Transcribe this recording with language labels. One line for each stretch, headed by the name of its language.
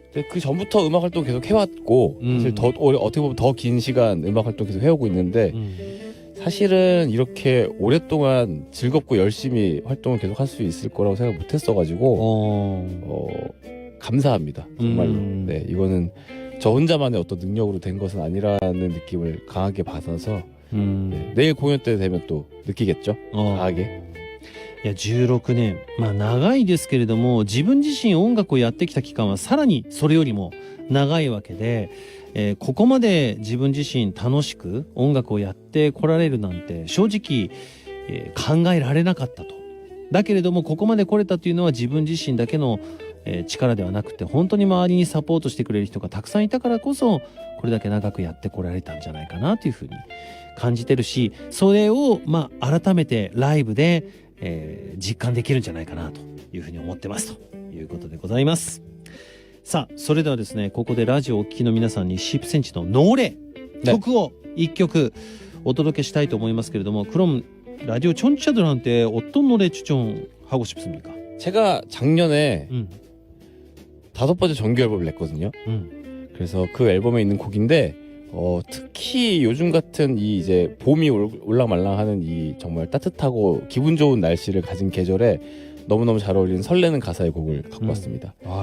Korean: 그 전부터 음악 활동 계속 해왔고 사실 더 어떻게 보면 더 긴 시간 음악 활동 계속 해오고 있는데 사실은 이렇게 오랫동안 즐겁고 열심히 활동을 계속 할 수 있을 거라고 생각 못했어가지고 감사합니다 정말로. 네, 이거는 저 혼자만의 어떤 능력으로 된 것은 아니라는 느낌을 강하게 받아서 네, 내일 공연 때 되면 또 느끼겠죠. 강하게.
Japanese: いや16年、長いですけれども、自分自身音楽をやってきた期間はさらにそれよりも長いわけで、ここまで自分自身楽しく音楽をやってこられるなんて正直、考えられなかったと。だけれどもここまで来れたというのは自分自身だけの、力ではなくて、本当に周りにサポートしてくれる人がたくさんいたからこそこれだけ長くやってこられたんじゃないかなというふうに感じてるし、それを改めてライブで実感できるんじゃないかなというふうに思ってますということでございます。さあそれではですね、ここでラジオをお聞きの皆さんに10cmのノーレ曲を1曲お届けしたいと思いますけれども,
Korean: 그럼 라디오 청취자들한테 어떤 노래 추천하고 싶습니까? 제가 작년에 5번째 정규 앨범을 냈거든요. 그래서 그 앨범에 있는 곡인데 특히 요즘 같은 이 이제 봄이 올랑말랑하는 이 정말 따뜻하고 기분 좋은 날씨를 가진 계절에 너무너무 잘 어울리는 설레는 가사의 곡을 갖고 왔습니다.